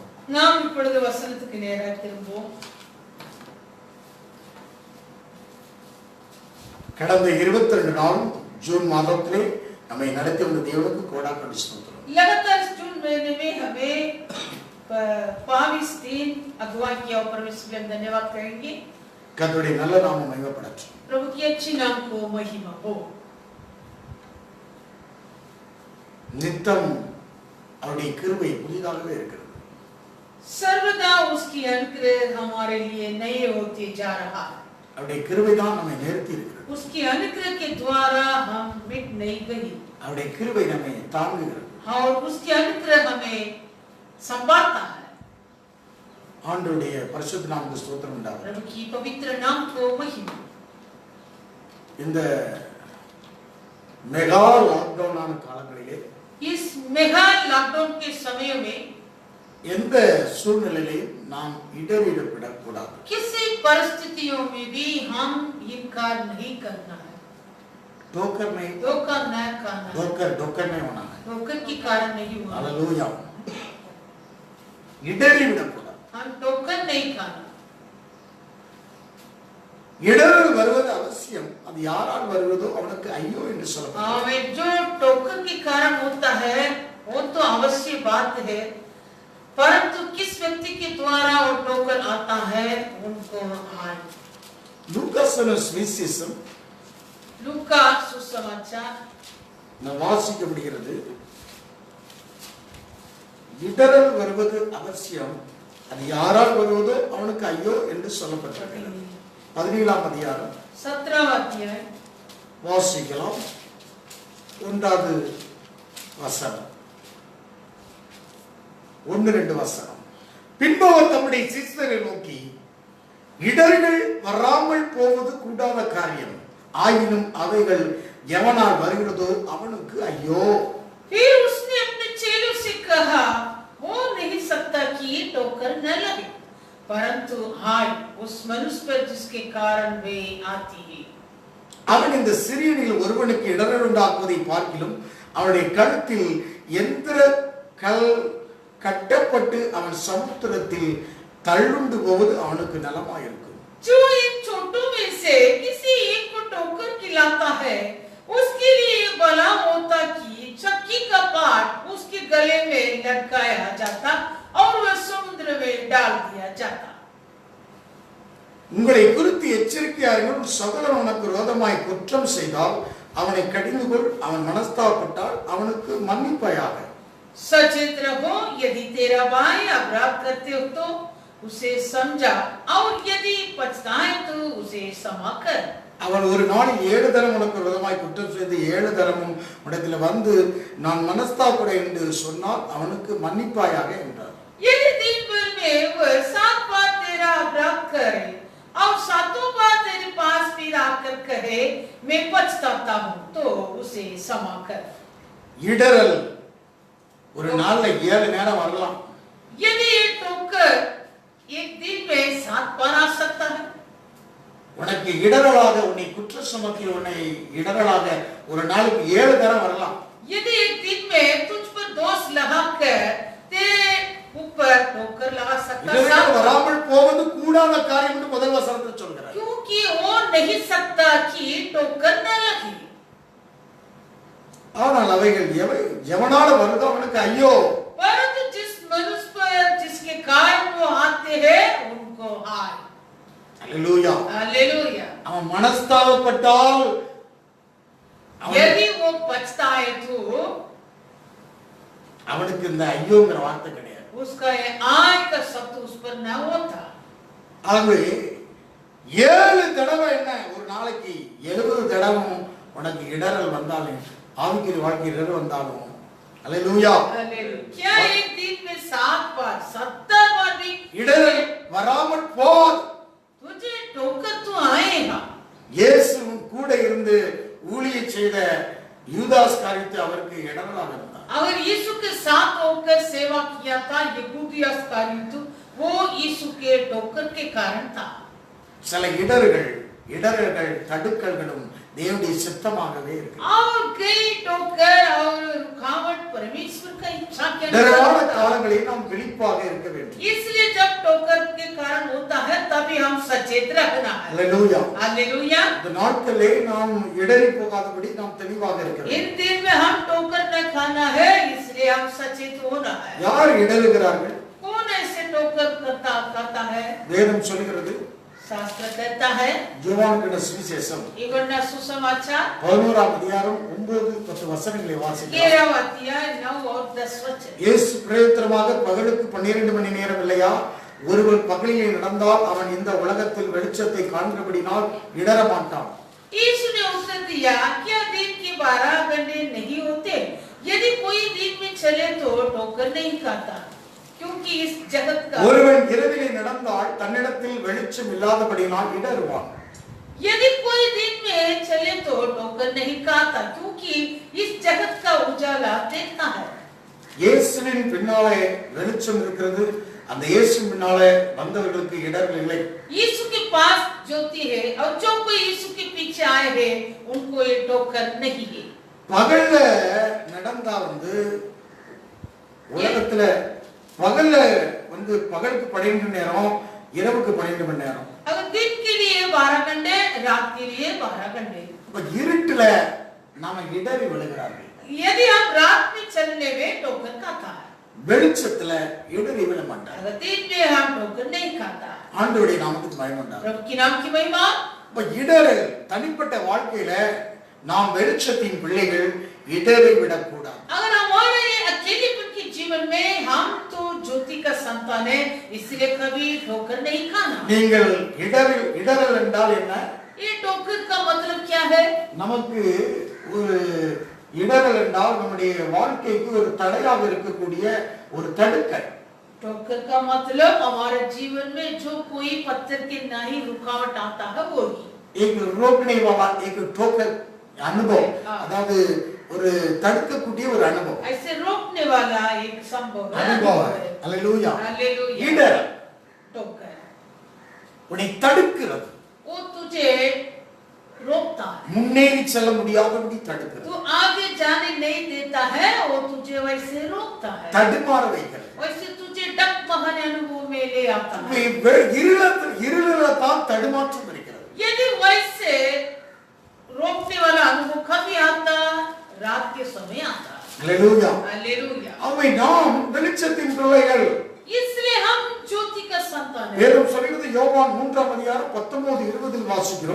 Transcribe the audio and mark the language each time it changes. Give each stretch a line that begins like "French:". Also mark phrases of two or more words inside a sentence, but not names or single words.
Tamil: நாம் இப்பொழுது வசனத்துக்கு நேராக திரும்புவோம். கடந்த 22 நாள் जून மாதத்திலே நம்மை நடத்தி வந்த தேவனுக்கு கோடான ஸ்தோத்திரம்.
Hindi: लगातार जून महीने में हमें 22 दिन अगुवाई किया और परमेश्वर के हम धन्यवाद करेंगे.
Tamil: கர்த்தருடைய நல்ல நாமம் மகிமைப்படட்டும்.
Hindi: प्रभु की अच्छी नाम को महिमा हो.
Tamil: நித்தம் அவருடைய கிருபை புதிதாகவே இருக்கிறது.
Hindi: सर्वदा उसकी अनुग्रह हमारे लिए नए होते जा रहा है.
Tamil: அவருடைய கிருபை தான் நம்மை நிறுத்தி இருக்கிறது.
Hindi: उसकी अनुग्रह के द्वारा हम मिट नहीं गए.
Tamil: அவருடைய கிருபை நம்மை தாங்குகிறது.
Hindi: और उसकी अनुग्रह हमें संभालता है.
Tamil: ஆண்டவருடைய பரிசுத்த நாமத்துக்கு ஸ்தோத்திரம் உண்டாகட்டும்.
Hindi: प्रभु की पवित्र नाम को महिमा.
Tamil: இந்த
English: mega lockdown
Tamil: காலங்களிலே
Hindi: इस
English: mega lockdown
Hindi: के समय में
Tamil: எந்த சூழ்நிலையிலும் நாம் இடறிடக்கூடாது.
Hindi: किसी परिस्थितियों में भी हम इनकार नहीं करना है. धोखा न करना. धोखा नहीं होना है. धोखे के कारण नहीं होना.
Tamil: हालेलुया. இடறிவிடக்கூடாது.
Hindi: हम धोखा नहीं खाना.
Tamil: இடறல் வருவது அவசியம். அது யாரால் வருவதோ அவனுக்கு ஐயோ என்று சொல்லப்படுகிறது.
Hindi: जो धोखे के कारण होता है वो तो अवश्य बात है, परंतु किस व्यक्ति के द्वारा वो ठोकर आता है उनको हाय.
Tamil: லூக்கா சுவிசேஷம்
Hindi: लूका सुसमाचार
Tamil: நான் வாசிக்க முடிகிறது. இடறல் வருவது அவசியம். அது யாரால் வருவதோ அவனுக்கு ஐயோ என்று சொல்லப்பட்டிருக்கிறது. 17ஆம் அதிகாரம்
Hindi: 17वां अध्याय
Tamil: வாசிக்கலாம். 1வது வசனம் 1-2 வசனம். பின்பு அவர் தம்முடைய சீஷரை நோக்கி, இடர்கள் வராமல் போவது கூடாத காரியம், ஆயினும் அவைகள் எவனால் வருகிறதோ அவனுக்கு ஐயோ.
Hindi: फिर उसने अपने चेलों से कहा, हो नहीं सकता कि ये ठोकर न लगे, परंतु हाय उस मनुष्य पर जिसके कारण वे आती है.
Tamil: அவன் இந்த சிறியனில் ஒருவனுக்கு இடரல் உண்டாக்குவதை பார்க்கிலும் அவனுடைய கழுத்தில் எந்திர கல் கட்டப்பட்டு அவன் சமுத்திரத்தில் தள்ளுண்டு போவது அவனுக்கு நலமாயிருக்கும்.
Hindi: जो इन छोटों में से किसी एक को ठोकर खिलाता है उसके लिए भला होता कि चक्की का पाट उसके गले में लटकाया जाता और वह समुद्र में डाल दिया जाता.
Tamil: உங்களை குறித்து எச்சரிக்கையாயிருங்கள். சகோதரன் உனக்கு விரோதமாய் குற்றம் செய்தால் அவனை கடிந்து கொள். அவன் மனஸ்தாபப்பட்டால் அவனுக்கு மன்னிப்பாயாக.
Hindi: सचेत रहो, यदि तेरा भाई अपराध करते हो तो उसे समझा, और यदि पछताए तो उसे क्षमा कर.
Tamil: அவன் ஒரு நாளில் 7 தரம் உனக்கு விரோதமாய் குற்றம் செய்து 7 தரமும் உனத்தில் வந்து நான் மனஸ்தாபப்பட என்று சொன்னால் அவனுக்கு மன்னிப்பாயாக என்றார்.
Hindi: यदि दिन भर में वह 7 बार तेरा अपराध करे और 7 बार तेरे पास फिर आकर कहे मैं पछताता हूँ तो उसे क्षमा कर.
Tamil: இடரல் ஒரு நாள்ல 7 நேரம் வரலாம்.
Hindi: यदि ये ठोकर एक दिन में 7 बार आ सकता है.
Tamil: உனக்கு இடரலாக உன்னை குற்ற சுமத்தி உன்னை இடரலாக ஒரு நாளுக்கு 7 தரம் வரலாம்.
Hindi: यदि एक दिन में तुझ पर दोष लगाकर तेरे ऊपर ठोकर लगा सकता है.
Tamil: வராமல் போவது கூடாத காரியம் என்று முதல் வசனத்தில் சொல்கிறார்.
Hindi: क्योंकि वो नहीं सकता कि ठोकर न लगे.
Tamil: ஆனால் அவைகள் எவனால வருதோ அவனுக்கு ஐயோ.
Hindi: परंतु जिस मनुष्य पर जिसके कारण वो आते हैं उनको हाय. हालेलुया. हालेलुया.
Tamil: அவன் மனஸ்தாபப்பட்டால்
Hindi: यदि वो पछताए तो
Tamil: அவனுக்கு இந்த ஐயோங்கிற வார்த்தை கிடையாது.
Hindi: उसका ये आय का शब्द उस पर न होता.
Tamil: ஆகவே 7 தடவை என்ன ஒரு நாளைக்கு 70 தடவும் உனக்கு இடரல் வந்தாலும் ஆவிக்குரிய வாழ்க்கையில் இடரல் வந்தாலும் அல்லேலூயா.
Hindi: हालेलुया. क्या एक दिन में 7 बार 70 बार भी
Tamil: இடரல் வராமல் போது
Hindi: तुझे ठोकर तो आएगा.
Tamil: இயேசு கூட இருந்து ஊழியம் செய்த யூதாஸ் காரியத்தை அவருக்கு இடரலாக இருந்தார்.
Hindi: अगर यीशु के साथ होकर सेवा किया था यहूदी अस्कारियत, वो यीशु के ठोकर के कारण था.
Tamil: சில இடர்கள் தடுக்கல்களும் தேவனுடைய சித்தமாகவே இருக்கு.
Hindi: और कई ठोकर और रुकावट परमेश्वर का इच्छा के
Tamil: இடரான
Hindi: अनुसार
Tamil: காலங்களில் நாம் விழிப்பாக விழிப்பாக இருக்க வேண்டும்.
Hindi: इसलिए जब ठोकर के कारण होता है तभी हम सचेत रहना है. हालेलुया. हालेलुया.
Tamil: இந்த நாட்களே நாம் இடறி போகாதபடி நாம் தெளிவாக இருக்க வேண்டும்.
Hindi: इन दिन में हम ठोकर न खाना है, इसलिए हम सचेत होना है.
Tamil: யார் இடறுகிறார்கள்?
Hindi: कौन ऐसे ठोकर खाता है?
Tamil: வேதம் சொல்கிறது,
Hindi: शास्त्र कहता है,
Tamil: யோவானுடைய சுவிசேஷம்
Hindi: यूहन्ना सुसमाचार
Tamil: 11ஆம் அதிகாரம் 9-10 வசனங்களை வாசிக்கலாம்.
Hindi: 13वां अध्याय 9 और 10 वचन.
Tamil: இயேசு பிரயோஜனமாக பகலுக்கு 12 மணி நேரம் இல்லையா? ஒருவன் பகலிலே நடந்தால் அவன் இந்த உலகத்தில் வெளிச்சத்தை காண்கிறபடினால் இடற மாட்டான்.
Hindi: यीशु ने उत्तर दिया, क्या दिन के 12 घंटे नहीं होते? यदि कोई दिन में चले तो ठोकर नहीं खाता, क्योंकि इस जगत का
Tamil: ஒருவன் இரவிலே நடந்தால் தன்னிடத்தில் வெளிச்சம் இல்லாதபடினால் இடறுவான்.
Hindi: यदि कोई दिन में चले तो ठोकर नहीं खाता, क्योंकि इस जगत का उजाला देखता है.
Tamil: இயேசுவின் பின்னாலே வெளிச்சம் இருக்கிறது. அந்த இயேசுவின் பின்னாலே வந்தவர்களுக்கு இடர்கள் இல்லை.
Hindi: यीशु के पास ज्योति है और जो कोई यीशु के पीछे आए हैं उनको ये ठोकर नहीं है.
Tamil: பகல்ல நடந்தா உலகத்துல பகல்ல பகலுக்கு 12 மணி நேரம், இரவுக்கு 12 மணி நேரம்.
Hindi: अगर दिन के लिए 12 घंटे, रात के लिए 12 घंटे.
Tamil: இப்ப இருட்டுல நாம இடறி விழுகிறார்கள்.
Hindi: यदि हम रात में चलने में ठोकर खाता है,
Tamil: வெளிச்சத்துல இடறி விழ மாட்டார்.
Hindi: अगर दिन में हम ठोकर नहीं खाता.
Tamil: ஆண்டவருடைய நாமத்துக்கு மகிமை உண்டாகட்டும்.
Hindi: प्रभु की नाम की महिमा.
Tamil: இப்ப இடறல் தனிப்பட்ட வாழ்க்கையில நாம் வெளிச்சத்தின் பிள்ளைகள் இடறி விடக்கூடாது.
Hindi: अगर हमारे अकेलेपन के जीवन में हम तो ज्योति का संतान है, इसलिए कभी ठोकर नहीं खाना.
Tamil: நீங்கள் இடறல் என்றால் என்ன?
Hindi: ये ठोकर का मतलब क्या है?
Tamil: நமக்கு ஒரு இடறல் என்றால் நம்முடைய வாழ்க்கைக்கு ஒரு தடையாக இருக்கக்கூடிய ஒரு தடுக்கல்.
Hindi: ठोकर का मतलब हमारे जीवन में जो कोई पत्थर के नहीं रुकावट आता है वो ही. एक रोकने वाला एक ठोकर अनुभव,
Tamil: அதாவது ஒரு தடுக்கக்கூடிய ஒரு அனுபவம்.
Hindi: ऐसे रोकने वाला एक संभव है.
Tamil: அனுபவம். हालेलुया.
Hindi: हालेलुया.
Tamil: இடறல்
Hindi: ठोकर
Tamil: உன்னை தடுக்கிறது.
Hindi: वो तुझे रोकता है.
Tamil: முன்னேறி செல்ல முடியாதபடி தடுக்கிறது.
Hindi: तू आगे जाने नहीं देता है, वो तुझे वैसे रोकता है.
Tamil: தடுமாற வைக்கிறது.
Hindi: वैसे तुझे डगमगाने अनुभव में ले आता है.
Tamil: இருள தான் தடுமாற்றம் இருக்கிறது.
Hindi: यदि वैसे रोकने वाला अनुभव कभी आता, रात के समय आता. हालेलुया. हालेलुया.
Tamil: அவை நாம் வெளிச்சத்தின் பிள்ளைகள்.
Hindi: इसलिए हम ज्योति का संतान है.
Tamil: வேதம் சொல்கிறது யோவான் 3ஆம் அதிகாரம் 19-20 வாசிக்கிறோம்.